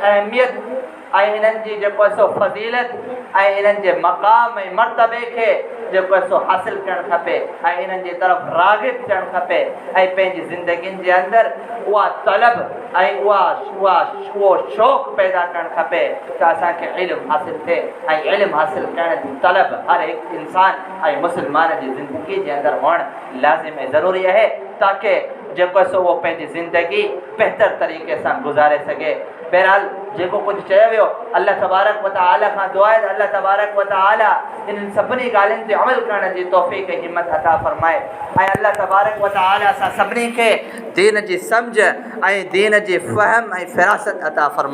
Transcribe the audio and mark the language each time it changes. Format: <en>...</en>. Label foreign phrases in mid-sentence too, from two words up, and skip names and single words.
<sd>अहमियत ऐं इन्हनि जी जेको सो फज़ीलत ऐं इन्हनि जे मक़ाम ऐं मर्तबे खे जेको सो हासिलु करणु खपे ऐं इन्हनि जी तरफ़ राग़िब थियणु खपे ऐं पंहिंजी ज़िंदगियुनि जे अंदरि उहा तलब ऐं उहो शौक़ु पैदा करणु खपे त असांखे इल्मु हासिलु थिए ऐं इल्मु हासिलु करण जी तलब हर हिकु इंसान ऐं मुस्लमान जी ज़िंदगी जे अंदरि हुअणु लाज़िम ऐं ज़रूरी आहे ताकी जेको सो उहो पंहिंजी ज़िंदगी बहितर तरीक़े सां गुज़ारे सघे। बहरहाल जेको कुझु चयो वियो</sd> <ar>الله تبارك وتعالى</ar> <sd>खां दुआ आहे त</sd> <ar>الله تبارك وتعالى</ar> <sd>इन्हनि सभिनी ॻाल्हियुनि ते अमल करण जी तौफ़ीक़ ऐं हिमत अता फ़रमाए ऐं</sd> <ar>الله تبارك وتعالى</ar> <sd>असां सभिनी खे दीन जी सम्झ ऐं दीन जी फ़हम ऐं फ़िरासत अता फ़रमाए।</sd>